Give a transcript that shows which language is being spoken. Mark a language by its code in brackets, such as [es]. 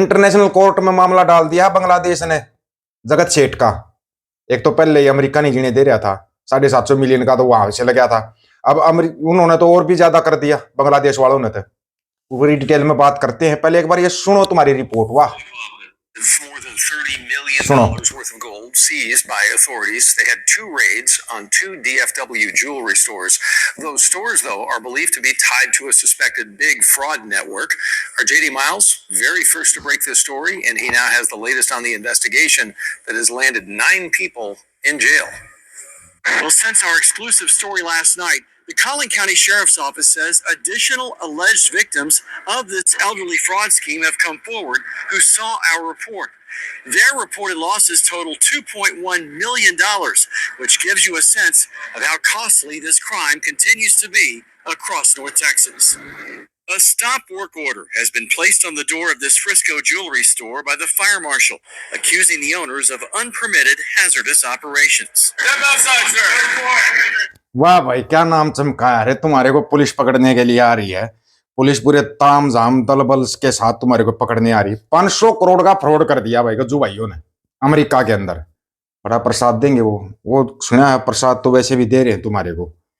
[hi] International court में मामला डाल दिया बांग्लादेश ने जगत सेठ का। एक तो पहले ही अमेरिका नहीं जीने दे रहा था, 750 मिलियन का तो वहां से लग गया था। अब उन्होंने तो और भी ज्यादा कर दिया बांग्लादेश वालों ने। तो पूरी डिटेल में बात करते हैं। पहले एक बार ये सुनो तुम्हारी रिपोर्ट। वाह [en] More than $30 million worth of gold seized by authorities. They had two raids on two DFW jewelry stores. Those stores, though, are believed to be tied to a suspected big fraud network. Our JD Miles, very first to break this story, and he now has the latest on the investigation that has landed 9 people in jail. Well, since our exclusive story last night, the Collin County Sheriff's Office says additional alleged victims of this elderly fraud scheme have come forward who saw our report. Their reported losses total $2.1 million, which gives you a sense of how costly this crime continues to be across North Texas. A stop work order has been placed on the door of this Frisco jewelry store by the fire marshal, accusing the owners of unpermitted hazardous operations. Step outside, sir. [hi] वाह भाई, क्या नाम चमकाया रे। तुम्हारे को police पकड़ने के लिए आ रही है। पुलिस पूरे ताम झाम दल बल के साथ तुम्हारे को पकड़ने आ रही है। 500 करोड़ का फ्रॉड कर दिया भाई गज्जू भाइयों ने अमेरिका के अंदर। बड़ा प्रसाद देंगे वो सुना है। प्रसाद तो वैसे भी दे रहे हैं तुम्हारे को।